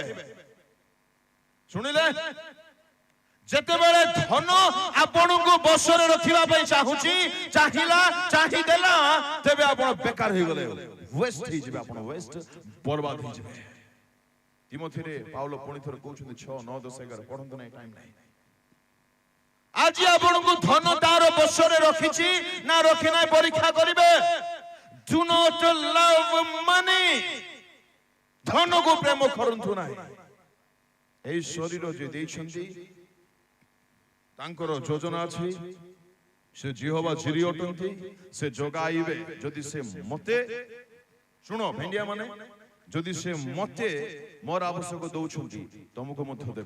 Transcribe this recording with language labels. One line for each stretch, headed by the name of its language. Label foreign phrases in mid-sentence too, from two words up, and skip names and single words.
Odia: ଶୁଣିଲେ, ଯେତେବେଳେ ଧନ ଆପଣଙ୍କୁ ବଶରେ ରଖିବା ପାଇଁ ଚାହିଁଦେଲା, ତେବେ ଆପଣ ବେକାର ହେଇଗଲେ, ୱେଷ୍ଟ ହେଇଯିବେ, ଆପଣ ୱେଷ୍ଟ, ବର୍ବାଦ ହେଇଯିବେ। ତିମୋଥୀରେ ପାଉଲ ପୁଣି ଥରେ କହୁଛନ୍ତି 6, 9, 10, 11 ପଢନ୍ତୁ ନାହିଁ, ଟାଇମ ନାହିଁ। ଆଜି ଆପଣଙ୍କୁ ଧନ ତାର ବଶରେ ରଖିଛି ନା ରଖି ନାହିଁ ପରୀକ୍ଷା କରିବେ।
English: Do not love money.
Odia: ଧନକୁ ପ୍ରେମ କରନ୍ତୁ ନାହିଁ। ଏହି ଶରୀର ଯେ ଦେଇଛନ୍ତି ତାଙ୍କର ଯୋଜନା ଅଛି, ସେ ଜିହୋବା ଜିରି ଅଟନ୍ତି, ସେ ଯୋଗାଇବେ। ଯଦି ସେ ମତେ, ଶୁଣ ଭେଣ୍ଡିଆ ମାନେ, ଯଦି ସେ ମତେ ମୋର ଆବଶ୍ୟକ ଦଉଛନ୍ତି, ତମକୁ ମଧ୍ୟ ଦେବେ।